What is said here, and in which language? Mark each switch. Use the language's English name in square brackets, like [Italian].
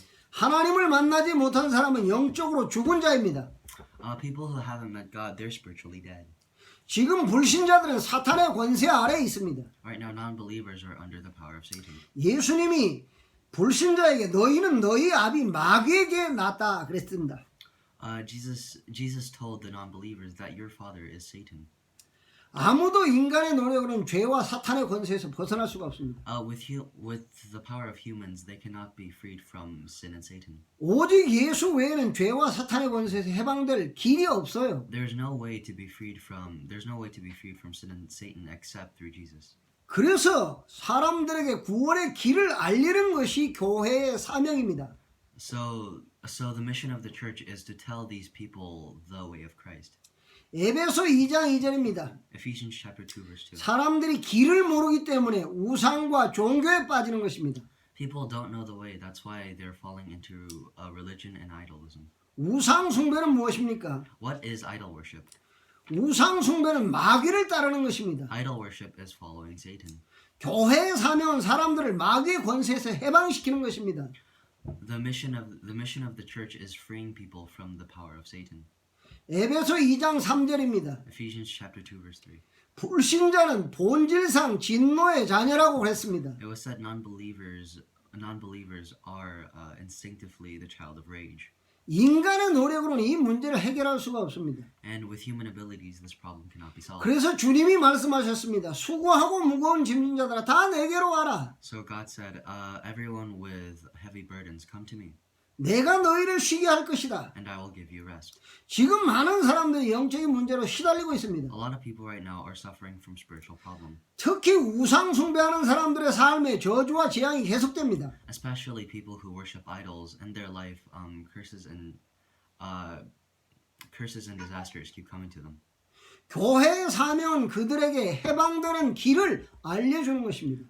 [Korean] 하나님을 만나지 못한 사람은 영적으로 죽은 자입니다. [English] People who haven't met God, they're spiritually dead. [Korean] 지금 불신자들은 사탄의 권세 아래에 있습니다. [English] Right now, non-believers are under the power of Satan. [Korean] 예수님이 불신자에게 너희는 너희 아비 마귀에게 낫다 그랬습니다. [English] Jesus told the non-believers that your father is Satan. [Korean] 아무도 인간의 노력으로는 죄와 사탄의 권세에서 벗어날 수가 없습니다. [English] With the power of humans, they cannot be freed from sin and Satan. [Korean] 오직 예수 외에는 죄와 사탄의 권세에서 해방될 길이 없어요. [English] There's no way to be freed from sin and Satan except through Jesus. [Korean] 그래서 사람들에게 구원의 길을 알리는 것이 교회의 사명입니다. [English] So the mission of the church is to tell these people the way of Christ. [Korean] 에베소 2장 2절입니다. [English] Ephesians chapter 2 verse 2. [Korean] 사람들이 길을 모르기 때문에 우상과 종교에 빠지는 것입니다. [English] People don't know the way. That's why they're falling into religion and idolism. [Korean] 우상 숭배는 무엇입니까? [English] What is idol worship? [Korean] 우상 숭배는 마귀를 따르는 것입니다. [English] Idol worship is following Satan. [Korean] 교회의 사명은 사람들을 마귀의 권세에서 해방시키는 것입니다. [English] The mission of the church is freeing people from the power of Satan. [Korean] 에베소 2장 3절입니다. [English] Ephesians chapter 2 verse 3. [Korean] 불신자는 본질상 진노의 자녀라고 그랬습니다. [English] It was said non-believers are instinctively the child of rage. [Korean] 인간의 노력으로는 이 문제를 해결할 수가 없습니다. [English] And with human abilities, this problem cannot be solved. [Korean] 그래서 주님이 말씀하셨습니다. 수고하고 무거운 짐진 자들아 다 내게로 와라. [English] So God said, everyone with heavy burdens, come to me, [Korean] 내가 너희를 쉬게 할 것이다. [English] and I will give you rest. [Korean] 지금 많은 사람들이 영적인 문제로 시달리고 있습니다. [English] A lot of people right now are suffering from spiritual problems. [Korean] 특히 우상 숭배하는 사람들의 삶에 저주와 재앙이 계속됩니다. [English] Especially people who worship idols, and their life curses and disasters keep coming to them. [Korean] 교회의 사명은 그들에게 해방되는 길을 알려주는 것입니다.